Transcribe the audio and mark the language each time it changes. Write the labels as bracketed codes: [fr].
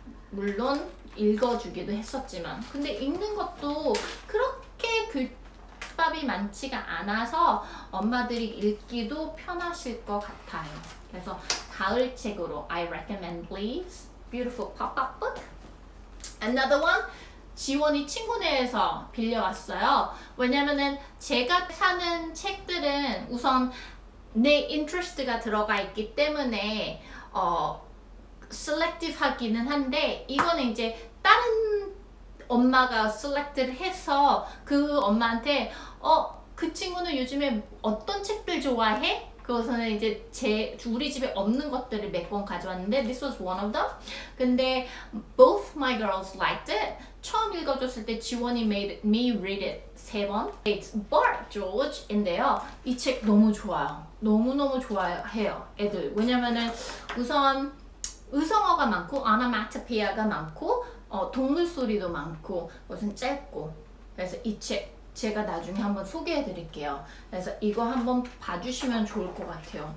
[ko] 물론 읽어주기도 했었지만 근데 읽는 것도 그렇게 글밥이 많지가 않아서 엄마들이 읽기도 편하실 것 같아요. 그래서 가을 책으로 [en] I recommend Blee's Beautiful Pop-Up Book. Another one [ko] 지원이 친구네에서 빌려왔어요. 왜냐면은 제가 사는 책들은 우선 내 인트레스트가 들어가 있기 때문에 selective 하기는 한데 이거는 이제 다른 엄마가 select를 해서 그 엄마한테 그 친구는 요즘에 어떤 책들 좋아해? 그것은 이제 우리 집에 없는 것들을 몇 권 가져왔는데 [en] this was one of them. [ko] 근데 [en] both my girls liked it. [ko] 처음 읽어줬을 때 지원이 [en] made me read it [ko] 3번. [en] It's Bart George인데요. [ko] 이 책 너무 좋아요. 너무너무 좋아해요 애들. 왜냐면은 우선 의성어가 많고 오노마토페이아가 많고 동물 소리도 많고 무슨 짧고 그래서 이 책 제가 나중에 한번 소개해 드릴게요. 그래서 이거 한번 봐주시면 좋을 것 같아요.